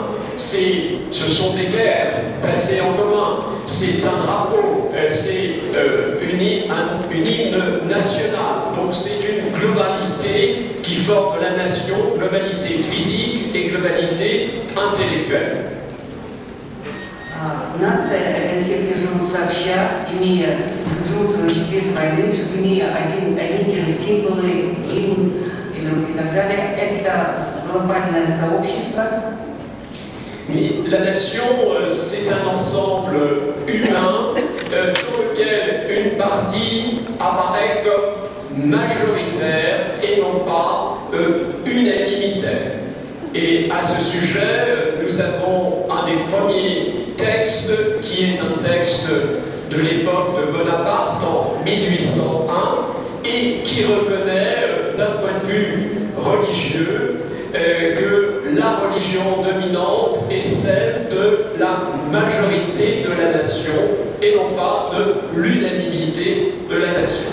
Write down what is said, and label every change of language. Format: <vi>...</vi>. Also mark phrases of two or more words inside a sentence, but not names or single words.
<fr>Ce sont des guerres passées en commun. C'est un drapeau, c'est une hymne national. Donc c'est une globalité qui forme la nation, globalité physique et globalité intellectuelle.</fr> <ru>Нация – это все, кто живут сообща, живут без войны, имея один и те же символы, гимн и так далее. Это глобальное сообщество.</ru> <fr>Mais la nation, c'est un ensemble humain dans lequel une partie apparaît comme majoritaire et non pas unanimitaire. Et à ce sujet, nous avons un des premiers textes qui est un texte de l'époque de Bonaparte en 1801 et qui reconnaît d'un point de vue religieux que la religion dominante est celle de la majorité de la nation et non pas de l'unanimité de la nation.</fr>